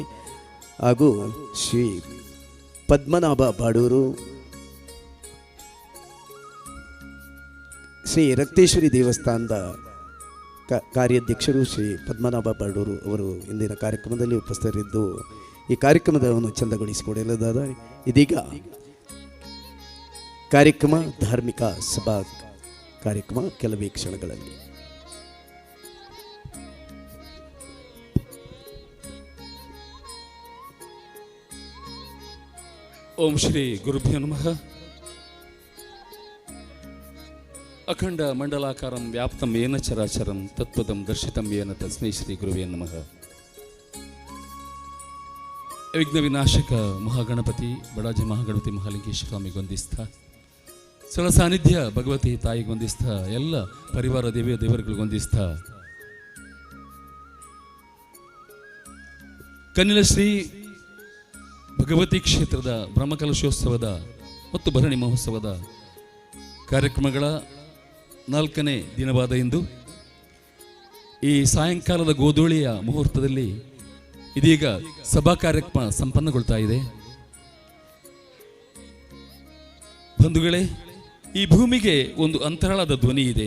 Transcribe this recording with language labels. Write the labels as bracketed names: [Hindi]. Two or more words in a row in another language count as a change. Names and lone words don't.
[Kannada] ಹಾಗೂ ಶ್ರೀ ಪದ್ಮನಾಭ ಬಾಡೂರು, ಶ್ರೀ ರಕ್ತೇಶ್ವರಿ ದೇವಸ್ಥಾನದ ಕಾರ್ಯಾಧ್ಯಕ್ಷರು ಶ್ರೀ ಪದ್ಮನಾಭ ಬಾಡೂರು ಅವರು ಇಂದಿನ ಕಾರ್ಯಕ್ರಮದಲ್ಲಿ ಉಪಸ್ಥಿತರಿದ್ದು ಈ ಕಾರ್ಯಕ್ರಮವನ್ನು ಚಂದಗೊಳಿಸಿಕೊಡಲಿದ್ದಾರೆ. ಇದೀಗ ಕಾರ್ಯಕ್ರಮ ಧಾರ್ಮಿಕ ಸಭಾ ಕಾರ್ಯಕ್ರಮ ಕೆಲವೇ ಕ್ಷಣಗಳಲ್ಲಿ. [Sanskrit] ಓಂ ಶ್ರೀ ಗುರುಭ್ಯೋ ನಮಃ. ಅಖಂಡ ಮಂಡಲಾಕಾರಂ ವ್ಯಾಪ್ತಂ ಏನ ಚರಾಚರಂ ತತ್ವದಂ ದರ್ಶಿತಂ ಏನ ತಸ್ಮೈ ಶ್ರೀ ಗುರುವೇ ನಮಃ. [Kannada] ವಿಘ್ನ ವಿನಾಶಕ ಮಹಾಗಣಪತಿ ಬಡಾಜಿ ಮಹಾಗಣಪತಿ ಮಹಾಲಿಂಗೇಶ್ವರ ಸ್ವಾಮಿಗೊಂದಿಸ್ಥ, ಸ್ಥಳ ಸಾನ್ನಿಧ್ಯ ಭಗವತಿ ತಾಯಿಗೊಂದಿಸ್ಥ, ಎಲ್ಲ ಪರಿವಾರ ದೇವರುಗಳಿಗೊಂದಿಸ್ಥ, ಕನಿಲ ಶ್ರೀ ಭಗವತಿ ಕ್ಷೇತ್ರದ ಬ್ರಹ್ಮಕಲಶೋತ್ಸವದ ಮತ್ತು ಭರಣಿ ಮಹೋತ್ಸವದ ಕಾರ್ಯಕ್ರಮಗಳ 4ನೇ ದಿನವಾದ ಇಂದು ಈ ಸಾಯಂಕಾಲದ ಗೋಧೂಳಿಯ ಮುಹೂರ್ತದಲ್ಲಿ ಇದೀಗ ಸಭಾ ಕಾರ್ಯಕ್ರಮ ಸಂಪನ್ನಗೊಳ್ತಾ ಇದೆ. ಬಂಧುಗಳೇ, ಈ ಭೂಮಿಗೆ ಒಂದು ಅಂತರಾಳದ ಧ್ವನಿ ಇದೆ.